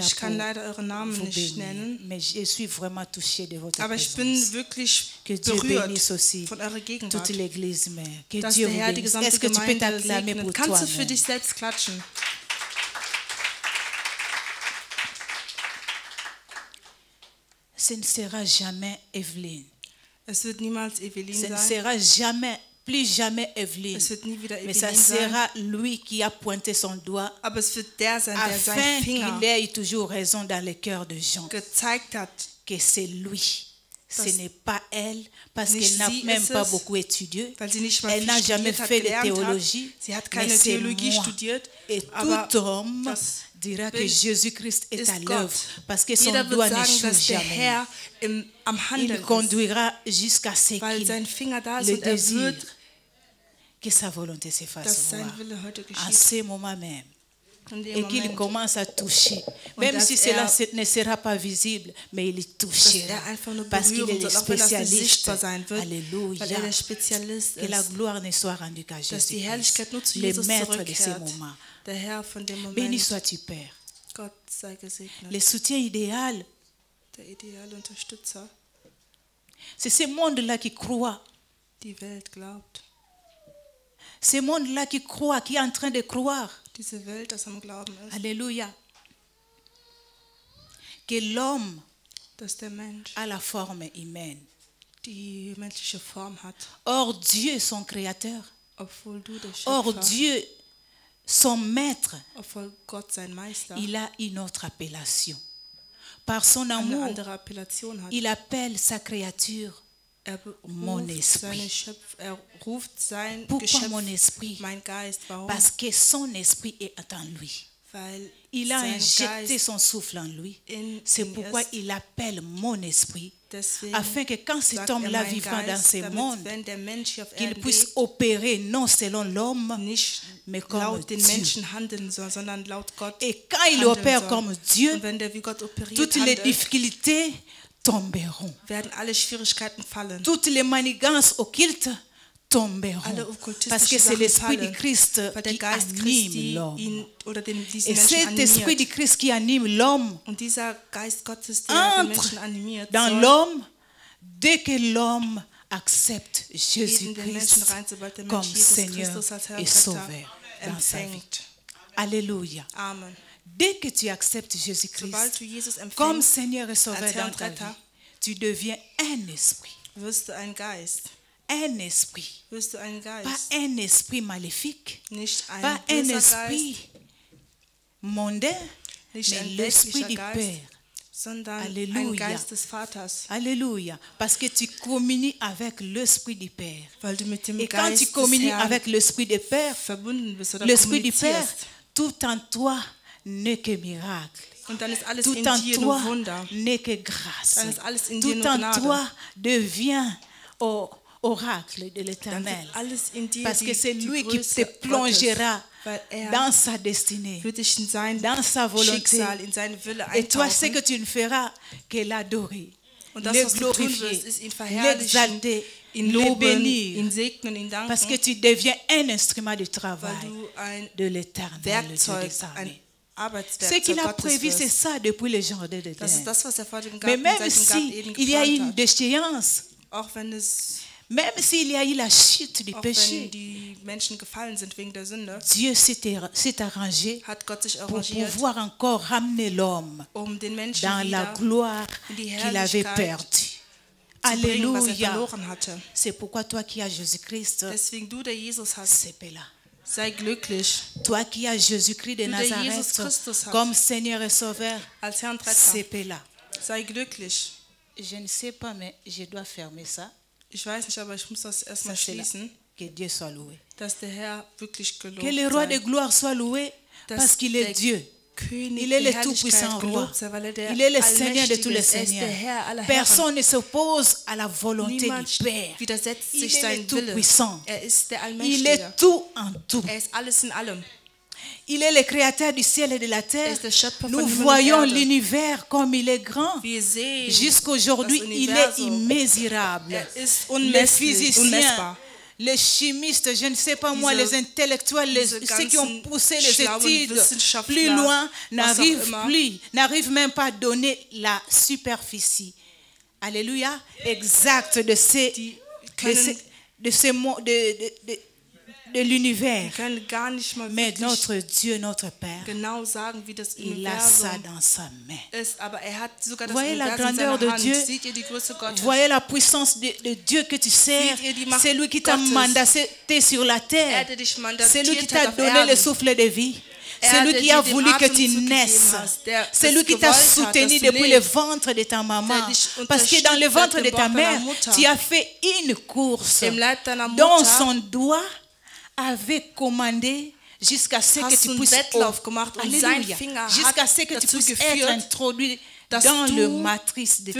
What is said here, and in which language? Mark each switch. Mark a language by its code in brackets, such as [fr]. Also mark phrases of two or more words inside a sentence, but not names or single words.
[de] Ich [fr] pour [de] kann leider eure Namen [fr] vous [de] nicht [fr] bénir. [de] nennen, [fr] Mais je suis vraiment touchée de votre [de] aber ich bin [fr] présence. [de] wirklich [fr] Que Dieu [de] berührt [fr] bénisse aussi [de] von eurer Gegenwart. [fr] toute l'église mère. Que [de] Dass [fr] Dieu [de] der [fr] vous [de] Herr die [fr] bénisse. [de] gesamte [fr] Est-ce que tu peux [de] Gemeinde [fr] t'acclamer [de] segnet. [fr] pour [de] Kannst du für [fr] toi-même? [de] dich selbst klatschen? [fr] Ce ne sera jamais Evelyne. [de] Es wird niemals Evelyn [fr] Ce ne [de] sein. [fr] sera jamais, plus jamais Evelyne. [de] Es wird nie wieder [fr] Mais ça [de] Evelyn sein. [fr] sera lui qui a pointé son doigt [de] Aber es wird der sein, der [fr] afin [de] seinen Finger [fr] qu'il ait toujours raison dans le cœur de Jean. [de] gezeigt hat. [fr] Que c'est lui. Ce [de] Das [fr] n'est pas elle, parce [de] nicht [fr] qu'elle n'a [de] sie [fr] même [de] ist [fr] pas [de] es, [fr] beaucoup étudié. [de] Weil sie nicht mal [fr] Elle [de] viel [fr] n'a jamais [de] studiert hat, [fr] fait de [de] gelernt [fr] théologie. [de] hat. Sie hat [fr] Mais [de] keine [fr] c'est [de] Theologie [fr] moi. [de] studiert. [fr] Et [de] Aber [fr] tout homme [de] das [fr] dira que [de] Bild [fr] Jésus-Christ est [de] ist [fr] à [de] Gott. [fr] l'œuvre, parce que son [de] Jeder [fr] doigt [de] wird sagen, [fr] n'échoue [de] dass der [fr] jamais. [de] Herr am Handeln [fr] Il [de] ist, [fr] conduira jusqu'à ce [de] weil [fr] qu'il [de] sein Finger da ist [fr] le [de] und er [fr] désire, [de] wird, [fr] que sa volonté se fasse [de] dass [fr] voir. [de] sein Wille heute [fr] En [de] geschieht. [fr] ce moment même. [de] In dem [fr] Et qu'il [de] Moment, [fr] commence à toucher. Même [de] dass [fr] si cela ne [de] er- [fr] sera pas visible, mais il [de] dass [fr] touchera. [de] er einfach nur [fr] Parce qu'il est [de] berühren [fr] le [de] soll, auch wenn das nicht [fr] spécialiste. [de] sichtbar sein wird, weil er [fr] Alléluia. [de] der Spezialist [fr] Que la [de] ist, [fr] gloire ne soit rendue qu'à [de] dass die [fr] Jésus-Christ, [de] Herrlichkeit nur zu [fr] le [de] Jesus [fr] maître de ces [de] zurückkehrt. [fr] moments. [de] Der Herr von dem [fr] Béni [de] Moment, [fr] sois-tu, Père. [de] Gott sei gesegnet, [fr] Le soutien idéal, [de] der ideale Unterstützer, [fr] c'est ce monde-là qui croit. [de] die Welt glaubt. [fr] Ce monde-là qui croit, qui est en train de croire. [de] Diese Welt, das am Glauben ist, [fr] Alléluia. Que l'homme [de] dass der Mensch [fr] a la forme humaine. [de] die menschliche Form hat, [fr] Or, Dieu, son créateur. [de] obwohl du der [fr] Or, [de] Schöpfer, [fr] Dieu, son maître, [de] obwohl Gott sein Meister [fr] il a une autre appellation. Par son [de] eine [fr] amour, [de] andere Appellation hat. [fr] il appelle sa créature mon [de] Beruft [fr] esprit. [de] er ruft sein [fr] Pourquoi [de] Geschöpf, [fr] mon esprit? [de] mein Geist. Warum? [fr] Parce que son esprit est en lui. [de] Weil [fr] Il a [de] sein [fr] injecté [de] Geist [fr] son souffle en lui. [de] in [fr] C'est [de] ihm [fr] pourquoi [de] ist. [fr] il appelle mon esprit, [de] Deswegen [fr] afin que quand cet [de] sagt [fr] homme-là [de] mein [fr] vivra dans [de] Geist, [fr] ce [de] damit, [fr] monde, [de] wenn der Mensch hier auf [fr] qu'il [de] Erden [fr] puisse [de] lebt, [fr] opérer non selon l'homme, [de] nicht [fr] mais comme [de] laut den [fr] Dieu. [de] Menschen handeln soll, sondern laut Gott [fr] Et quand il [de] handeln [fr] opère [de] soll. [fr] comme Dieu, [de] Und wenn der wie Gott operiert [fr] toutes les [de] handelt, [fr] difficultés tomberont. [de] werden alle Schwierigkeiten fallen. [fr] Toutes les manigances occultes tomberont. [de] Alle okkultistischen [fr] Parce que c'est [de] Sachen [fr] l'Esprit du [de] fallen, [fr] Christ [de] weil der [fr] qui [de] Geist [fr] anime [de] Christi [fr] l'homme. [de] ihn oder diesen [fr] Et [de] Menschen [fr] cet Esprit du [de] animiert. [fr] Christ qui anime l'homme [de] Und dieser Geist Gottes, der den [fr] entre [de] Menschen animiert, [fr] dans [de] soll [fr] l'homme dès que l'homme accepte [de] in den Menschen [fr] Jésus-Christ [de] rein, sobald der [fr] comme [de] Mensch Jesus [fr] Seigneur [de] Christus als Herr [fr] et [de] und [fr] Sauveur [de] Retter [fr] dans sa vie. [de] empfängt. [fr] Alléluia. [de] Amen. [fr] Dès que tu acceptes [de] Sobald [fr] Jésus-Christ [de] du Jesus [fr] comme [de] empfängst, [fr] Seigneur et Sauveur [de] als Herr [fr] dans [de] und [fr] ta vie, [de] Retter, [fr] tu deviens un esprit. [de] wirst du ein Geist. [fr] Un esprit. [de] Wirst du ein [fr] Pas [de] Geist. [fr] un esprit maléfique. [de] Nicht ein [fr] Pas un [de] böser [fr] esprit [de] Geist, [fr] mondain, [de] nicht [fr] mais [de] ein [fr] l'esprit [de] weltlicher [fr] du [de] Geist, [fr] Père. [de] sondern ein [fr] Alléluia. [de] Geist des Vaters. [fr] Alléluia. Parce que tu communies avec l'esprit du Père. [de] Weil du mit dem [fr] Et quand tu [de] Geist des [fr] communies [de] Herrn [fr] avec l'esprit du Père, [de] verbunden bist oder [fr] l'esprit du Père, [de] kommunizierst. [fr] tout en toi n'est que miracle. [de] Und dann ist alles [fr] Tout [de] in [fr] en [de] dir [fr] toi [de] nur Wunder. [fr] n'est que grâce. [de] Dann ist alles in dir [fr] Tout [de] nur [fr] en [de] Gnade. [fr] toi devient oracle de [de] Dann [fr] l'Éternel. [de] wird alles in dir [fr] Parce que c'est [de] die [fr] lui qui [de] Größe [fr] te plongera [de] Gottes, weil er [fr] dans sa destinée, [de] wird dich in sein [fr] dans sa volonté. [de] Schicksal, in seine Wille [fr] Et toi, ce que [de] eintauchen. [fr] tu ne feras que l'adorer, [de] Und das, [fr] le [de] was du tun [fr] glorifier, [de] wirst, ist ihn verherrlichen, [fr] l'exalter, [de] ihn [fr] le [de] loben, [fr] bénir. [de] ihn segnen, ihn [fr] Parce que [de] danken, [fr] tu deviens un instrument de [de] weil [fr] travail [de] du ein [fr] de l'Éternel, le Dieu [de] Werkzeug, [fr] des [de] ein [fr] armées. Ce [de] Arbeitswerkzeug [fr] qu'il a [de] Gottes [fr] prévu, c'est [de] wirst. [fr] ça depuis le jardin de [de] Das ist [fr] Eden. [de] das, was er vor dem [fr] Mais [de] Garten, [fr] même [de] seit dem Garten Eden [fr] s'il y a [de] geplant [fr] une [de] hat. [fr] déchéance, [de] Auch wenn es [fr] même s'il y a eu la chute du [de] Auch [fr] péché, [de] wenn die Menschen gefallen sind wegen der Sünde, [fr] Dieu s'est arrangé [de] hat Gott sich [fr] pour [de] arrangiert, [fr] pouvoir encore ramener l'homme [de] den Menschen [fr] dans la [de] wieder [fr] gloire [de] in die [fr] qu'il avait [de] Herrlichkeit [fr] perdue. [de] zu bringen, was er [fr] Alléluia. [de] verloren hatte. [fr] C'est pourquoi toi qui as Jésus-Christ, [de] Deswegen du, der Jesus hast, [fr] c'est là. [de] sei glücklich. [fr] Toi qui as Jésus-Christ de [de] Du, der Jesus [fr] Nazareth [de] Christus hast, [fr] comme Seigneur et Sauveur, [de] als Herr und [fr] c'est [de] Retter, [fr] là. [de] sei glücklich. [fr] Je ne sais pas, mais je dois fermer ça. [de] Ich weiß nicht, aber ich muss das erstmal [fr] Ça, c'est là. [de] schließen, [fr] Que Dieu soit loué. [de] dass der Herr wirklich [fr] Que [de] gelobt [fr] le roi de [de] sei. [fr] gloire soit loué Parce qu'il est [de] der [fr] Dieu. [de] König [fr] Il est [de] der [fr] le tout-puissant [de] Herrlichkeit [fr] roi. [de] gelobt sei, weil er der [fr] Il est le Seigneur de tous [de] Allmächtige [fr] les [de] ist. Er ist der [fr] seigneurs. [de] Herr aller Herren. [fr] Personne ne s'oppose à la volonté [de] Niemand [fr] du Père. [de] widersetzt [fr] Il [de] sich [fr] est le [de] seinem Wille. [fr] tout-puissant. [de] Er ist der [fr] Il [de] Allmächtige. [fr] est tout en tout. [de] Er ist alles in allem. [fr] Il est le créateur du ciel et de la [de] Er [fr] terre. [de] ist der Schöpfer [fr] Nous [de] von Himmel [fr] voyons [de] und Erde. [fr] l'univers comme il est grand. [de] Wir sehen [fr] Jusqu'aujourd'hui, [de] das [fr] il est [de] Universum. [fr] immesurable. [de] Er ist [fr] Les [de] unmesslich, [fr] physiciens, [de] unmessbar. [fr] les chimistes, je ne sais pas moi, [de] Diese- [fr] les intellectuels, [de] diese [fr] ceux qui ont [de] ganzen [fr] poussé les [de] schlauen [fr] études [de] Wissenschaftler, [fr] plus loin, [de] was auch immer. [fr] n'arrivent même pas à donner la superficie. Alléluia. Exact de ces, [de] Die [fr] de [de] können- [fr] ces, de ces mots, de l'univers. [de] Wir können gar nicht mal [fr] Mais [de] wirklich [fr] notre Dieu, notre Père, [de] genau sagen, wie das [fr] il a ça [de] Universum [fr] dans sa main. [de] ist, aber er hat sogar das [fr] Voyez la [de] Universum in [fr] grandeur [de] seiner [fr] de [de] Hand. [fr] Dieu. [de] Seht ihr die Größe Gottes? [fr] Voyez la puissance de Dieu que tu sers. [de] Seht ihr die Macht [fr] C'est lui qui t'a [de] Gottes? [fr] mandaté sur la terre. [de] Er hatte dich [fr] C'est lui qui [de] mandatiert [fr] t'a [de] hat auf [fr] donné le [de] Erden. [fr] souffle de vie. [de] Er [fr] C'est lui [de] hat [fr] qui a [de] dir den [fr] voulu que tu [de] Atemzug gegeben [fr] naisses. [de] hast, der [fr] C'est [de] das [fr] lui qui t'a [de] gewollt hat, [fr] soutenu [de] dass du [fr] depuis le [de] lebst. [fr] ventre de ta maman. [de] Der dich [fr] Parce que dans le [de] unterstützt [fr] ventre [de] seit [fr] de [de] dem [fr] ta [de] Bauch deiner [fr] mère, [de] Mutter. [fr] tu as fait une course [de] Im Leib deiner [fr] dont [de] Mutter [fr] son doigt avait commandé jusqu'à ce que [de] hast [fr] tu [de] du einen [fr] puisses [de] Wettlauf gemacht und sein [fr] Alléluia. [de] Finger [fr] Jusqu'à [de] hat [fr] ce que tu [de] dazu [fr] puisses [de] geführt, [fr] être introduit [de] dass [fr] dans [de] du [fr] le matrice de ta